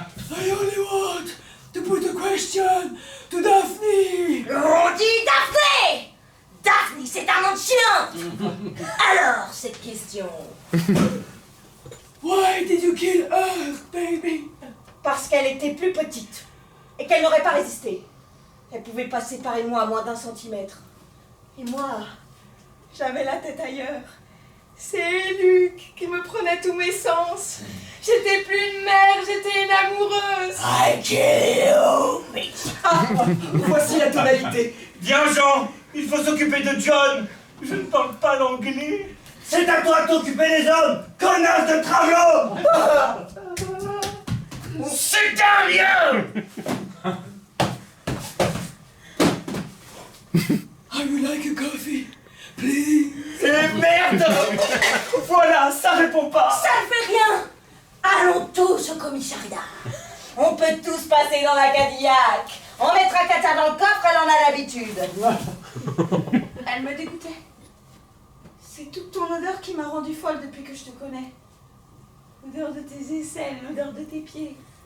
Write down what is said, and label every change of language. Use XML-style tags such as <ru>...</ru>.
<en>I only want to put a question to Daphne.</en> <fr>On dit Daphné! Daphne, c'est un nom de chien! Alors, cette question.</fr> <en>Why did you kill her, baby?</en> <fr>Parce qu'elle était plus petite et qu'elle n'aurait pas résisté. Elle pouvait pas se séparer de moi à moins d'1 centimètre. Et moi, J'avais la tête ailleurs. C'est Luc qui me prenait tous mes sens. J'étais plus une mère, j'étais une amoureuse.</fr> <en>I kill you, bitch.</en> <fr>Voici la tonalité. Viens, Jean. Il faut s'occuper de John. Je ne parle pas l'anglais. C'est à toi de t'occuper des hommes, connasse de travelot.</fr> <en>Sit down, you! I would like a coffee, please.</en> <fr>Et merde. Voilà, ça répond pas. ça ne fait rien. Allons tous au commissariat. On peut tous passer dans la Cadillac. On mettra Katia dans le coffre, elle en a l'habitude. Elle me dégoûtait. C'est toute ton odeur qui m'a rendue folle depuis que je te connais. L'odeur de tes aisselles, l'odeur de tes pieds.</fr>